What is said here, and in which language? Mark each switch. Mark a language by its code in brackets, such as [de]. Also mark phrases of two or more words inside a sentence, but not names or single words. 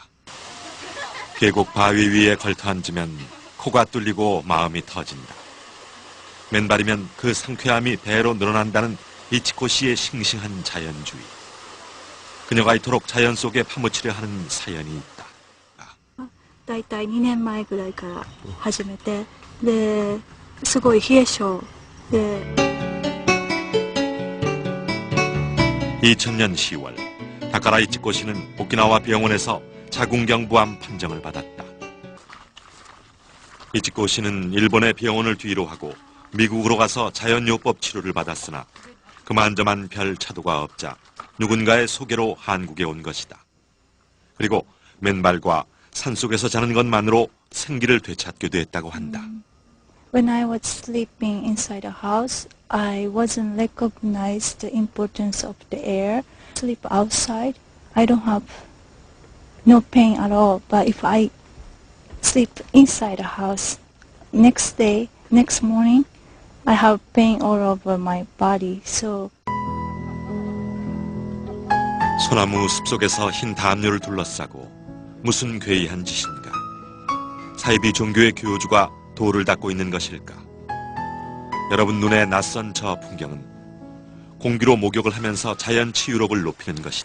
[ko] 계곡 바위 위에 걸터앉으면 코가 뚫리고 마음이 터진다. 맨발이면 그 상쾌함이 배로 늘어난다는 이치코 씨의 싱싱한 자연주의. 그녀가 이토록 자연 속에 파묻히려 하는 사연이 있다. [ja] だいたい2年前ぐらいから始めて、ですごい冷え性で [ko] 2000년 10월 다카라 이치코 씨는 오키나와 병원에서 자궁경부암 판정을 받았다. 이치코 씨는 일본의 병원을 뒤로 하고 미국으로 가서 자연요법 치료를 받았으나 그만저만 별 차도가 없자 누군가의 소개로 한국에 온 것이다. 그리고 맨발과 산속에서 자는 것만으로 생기를 되찾게 됐다고 한다. [en] When I was sleeping inside a house, I wasn't recognized the importance of the air. Sleep outside, I don't have no pain at all. But if I sleep inside a house, next morning, I have pain all over my body. So [ko] 소나무 숲속에서 흰 담요를 둘러싸고 무슨 괴이한 짓인가? 사이비 종교의 교주가 돌을 닦고 있는 것일까? 여러분 눈에 낯선 저 풍경은 공기로 목욕을 하면서 자연 치유력을 높이는 것이다.